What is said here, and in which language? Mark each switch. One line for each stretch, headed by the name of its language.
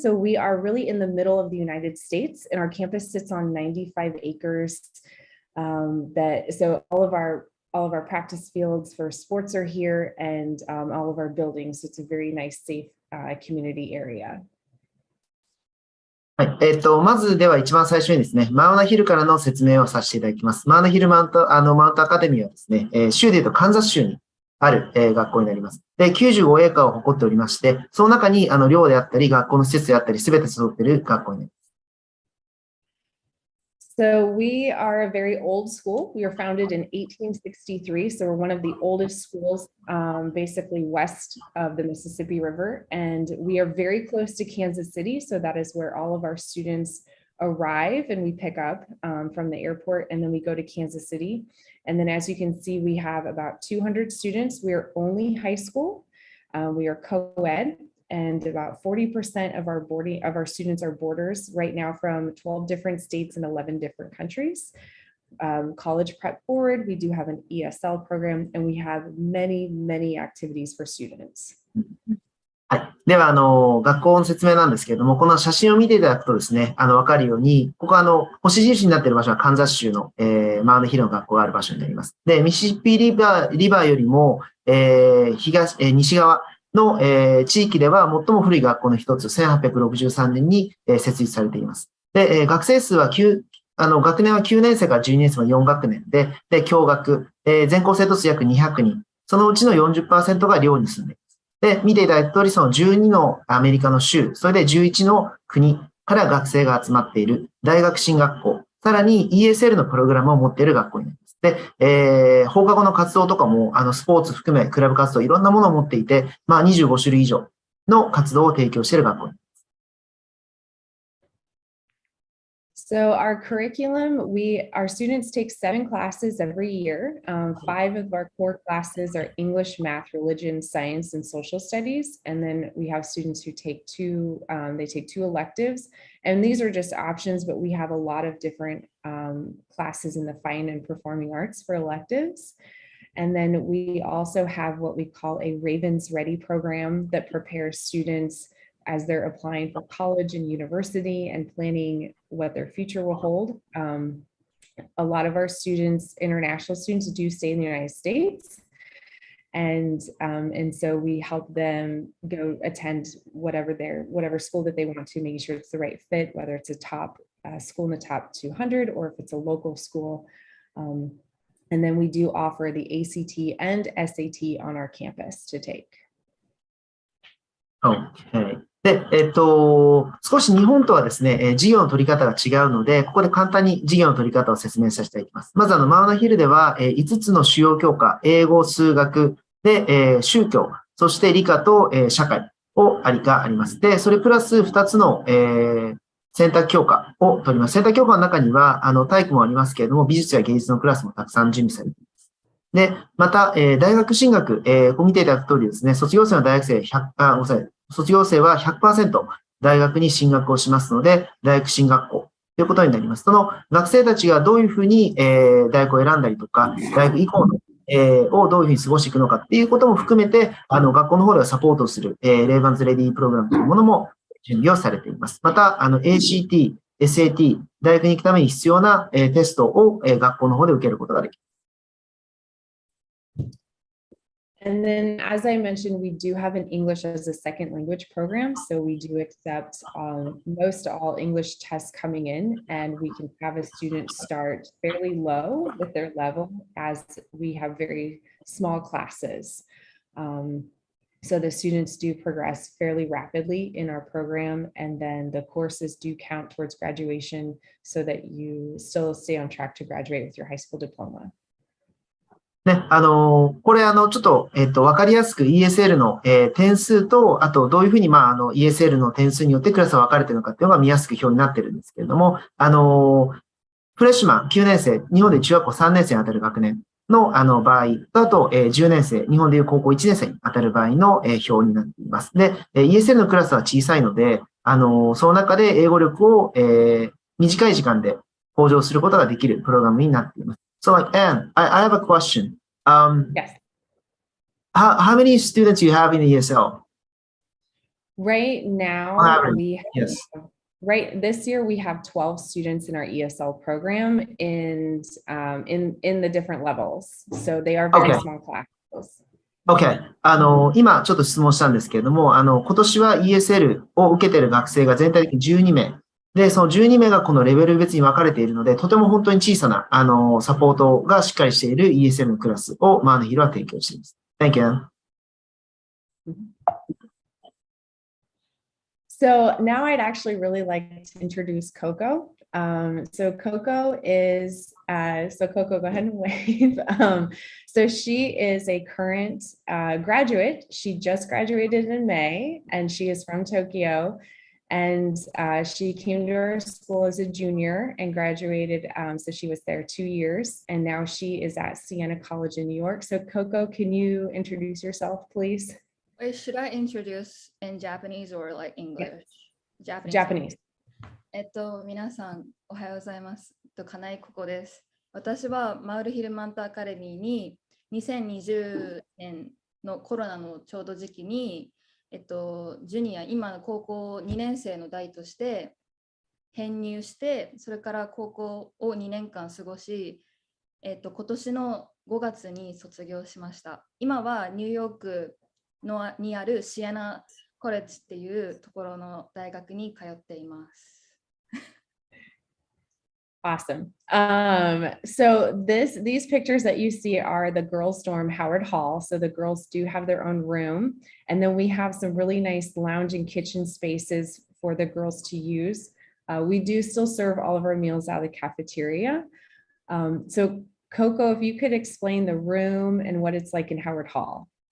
English: So we are really in the middle of the United States, and our campus sits on 95 acres. So all of our practice fields for sports are here, and all of our buildings. So it's a very nice, safe community area.
Japanese: はい。まずでは一番最初にですね、マウナヒルからの説明をさせていただきます。マウナヒルマウントアカデミーはですね、州でいうとカンザス州にある、学校になります。で、95エーカーを誇っておりまして、その中に寮であったり、学校の施設であったり、すべて揃っている学校になります。
English: So we are a very old school. We were founded in 1863. So we're one of the oldest schools, basically west of the Mississippi River. And we are very close to Kansas City. So that is where all of our students arrive and we pick up from the airport, and then we go to Kansas City. And then as you can see, we have about 200 students. We are only high school. We are co-ed. And about 40% of our students are boarders right now from 12 different states and 11 different countries. College Prep Board, we do have an ESL program, and we have many, many activities for students.
Japanese: はい。では、学校の説明なんですけれども、この写真を見ていただくとですね、わかるように、ここ星印になっている場所はカンザス州の、マウナヒルの学校がある場所になります。で、ミシシッピリバーよりも、西側の、地域では最も古い学校の一つ、1863年に、設立されています。で、学生数は学年は9年生から12年生の4学年で、共学、全校生徒数約200人、そのうちの 40% が寮に住んでいます。で、見ていただいた通り、その12のアメリカの州、それで11の国から学生が集まっている大学進学校、さらに ESL のプログラムを持っている学校になります。で、放課後の活動とかも、スポーツ含め、クラブ活動、いろんなものを持っていて、25種類以上の活動を提供している学校になります。
English: So our curriculum, our students take 7 classes every year. 5 of our core classes are English, math, religion, science, and social studies. And then we have students who take 2 electives. And these are just options, but we have a lot of different classes in the fine and performing arts for electives. And then we also have what we call a Ravens Ready program that prepares students as they're applying for college and university and planning what their future will hold. A lot of our students, international students, do stay in the United States. And so we help them go attend whatever school that they want to, making sure it's the right fit, whether it's a top school in the top 200 or if it's a local school. And then we do offer the ACT and SAT on our campus to take. Okay.
Japanese: で、少し日本とはですね、授業の取り方が違うので、ここで簡単に授業の取り方を説明させていただきます。まず、マウナヒルでは、5つの主要教科、英語、数学、で、宗教、そして理科と、社会があります。で、それプラス2つの、選択教科を取ります。選択教科の中には、体育もありますけれども、美術や芸術のクラスもたくさん準備されています。で、また、大学進学、こう見ていただく通りですね、卒業生の大学生卒業生は 100% 大学に進学をしますので、大学進学校ということになります。その学生たちがどういうふうに、大学を選んだりとか、大学以降の、をどういうふうに過ごしていくのかっていうことも含めて、学校の方ではサポートをする、レイバンズレディープログラムというものも準備をされています。また、ACT、SAT、大学に行くために必要な、テストを、学校の方で受けることができます。
English: And then, as I mentioned, we do have an English as a second language program. So we do accept most all English tests coming in, and we can have a student start fairly low with their level as we have very small classes. So the students do progress fairly rapidly in our program, and then the courses do count towards graduation so that you still stay on track to graduate with your high school diploma.
Japanese: ね、これ、ちょっと、わかりやすく ESL の、点数と、あと、どういうふうに、ESL の点数によってクラスが分かれているのかっていうのが見やすく表になってるんですけれども、フレッシュマン9年生、日本で中学校3年生に当たる学年の、場合と、あと、10年生、日本でいう高校1年生に当たる場合の、表になっています。で、ESL のクラスは小さいので、その中で英語力を、短い時間で向上することができるプログラムになっています。
English: So, like, Anne, I have a question. Yes. How many students you have in the ESL? Right now, Yes. Right this year we have 12 students in our ESL program in the different levels. So they are very small classes.
Japanese: OK。今ちょっと質問したんですけれども、今年は ESL を受けている学生が全体的に12名。で、その12名がこのレベル別に分かれているので、とても本当に小さな、サポートがしっかりしている ESL のクラスをマウナヒルは提供しています。
English: Thank you. So now I'd actually really like to introduce Coco. So Coco is, so Coco, go ahead and wave. So she is a current graduate. She just graduated in May, and she is from Tokyo. And she came to our school as a junior and graduated. So she was there 2 years, and now she is at Siena College in New York. So Coco, can you introduce yourself, please? Wait, should I introduce in Japanese or like English? Japanese.
Japanese: 皆さんおはようございます。金井ここです。私はマウルヒルマントアカデミーに2020年のコロナのちょうど時期にジュニア、今の高校2年生の代として編入して、それから高校を2年間過ごし、今年の5月に卒業しました。今はニューヨークにあるシエナコレッジっていうところの大学に通っています。
English: Awesome. So these pictures that you see are the girls' dorm, Howard Hall. So the girls do have their own room. And then we have some really nice lounge and kitchen spaces for the girls to use. We do still serve all of our meals out of the cafeteria. So Coco, if you could explain the room and what it's like in Howard Hall.